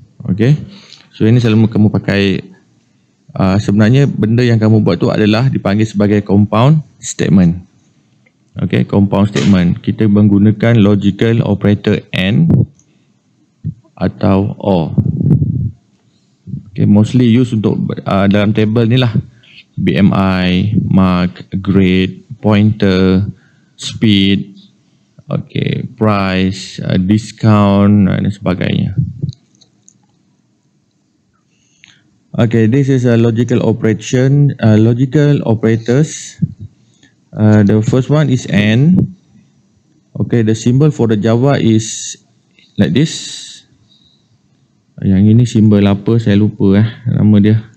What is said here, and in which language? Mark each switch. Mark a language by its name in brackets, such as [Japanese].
[Malay] Okay, so ini selalu kamu pakai, sebenarnya benda yang kamu buat tu adalah dipanggil sebagai compound statement. [English] Okay, compound statement. [Malay] Kita menggunakan logical operator AND atau OR. Okay, [English] mostly use [Malay] untuk dalam table ni lah. BMI, mark, grade, pointer, speed, okay, price, discount dan sebagainya. [English] Okay, this is a logical operation, logical operators. The first one is AND. Okay, the symbol for the Java is like this. [Malay] Yang ini simbol apa saya lupa nama dia.